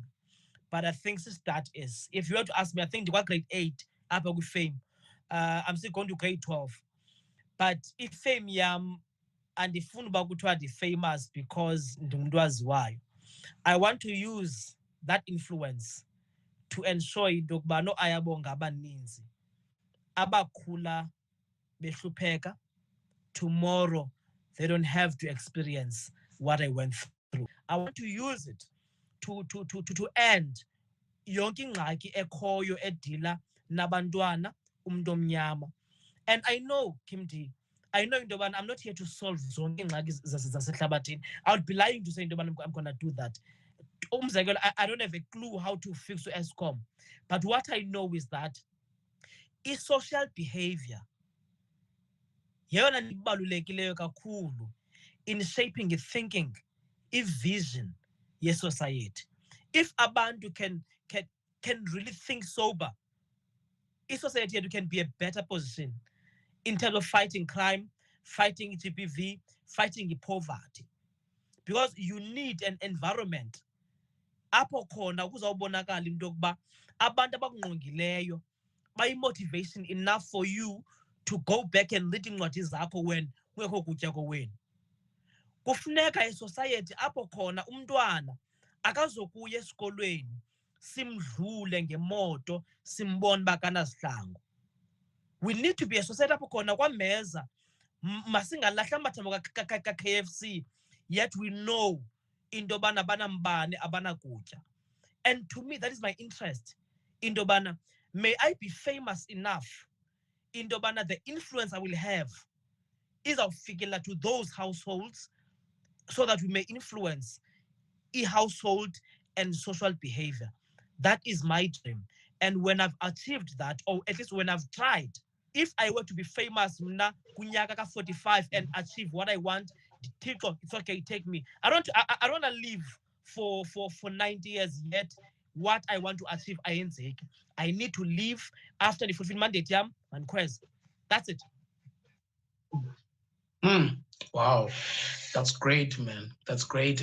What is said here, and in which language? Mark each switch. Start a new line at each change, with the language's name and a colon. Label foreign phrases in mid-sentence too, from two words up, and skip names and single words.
English: But I think the start is, if you were to ask me, I think the grade 8 up with fame. I'm still going to grade 12. But if fame yam and the fun about the famous because why I want to use that influence to ensure
Xhosa: intokubana no ayabonga abaninzi abakhula behlupheka
English: tomorrow they don't have to experience what I went through. I want to use it to end
Xhosa: yonke ingxaki ekhoyo edila nabantwana umuntu omnyama.
English: And I know, Kimdi, I know I'm not here to solve
Xhosa: zonke ingxaki zasehlabathini.
English: I would be lying to say I'm gonna do that. I don't have a clue how to fix ESCOM, but what I know is that social behavior
Xhosa: yeyona nto ibalulekileyo kakhulu
English: in shaping thinking, vision society. If abantu can really think sober, society can be a better position in terms of fighting crime, fighting GBV, fighting poverty, because you need an environment
Xhosa: apho khona kuzawubonakala into yokuba abantu abakungqongileyo bayi-motivation
English: enough for you to go back and read
Xhosa: incwadi zakho
English: when
Xhosa: kungekho kutya kowenu. Kufuneka isociety apho khona umntwana akazokuya esikolweni simdlule ngemoto simbone uba kanazihlangu.
English: We need to be a society
Xhosa: apho khona kwameza masingalahla amathambo ka-KFC,
English: yet we know
Xhosa: into yobana banambane abanakutya.
English: And to me, that is my interest.
Xhosa: Into yobana,
English: may I be famous enough
Xhosa: into yobana
English: the influence I will have is awufikela to those households so that we may influence household and social behavior. That is my dream. And when I've achieved that, or at least when I've tried, if I were to be famous
Xhosa: mna kunyaka ka 45
English: and achieve what I want, it's okay, take me. I don't want to live for 90 years yet. What I want to achieve, I need to live after the fulfillment mandate yam and quest. That's it. Wow, that's great, man. That's great.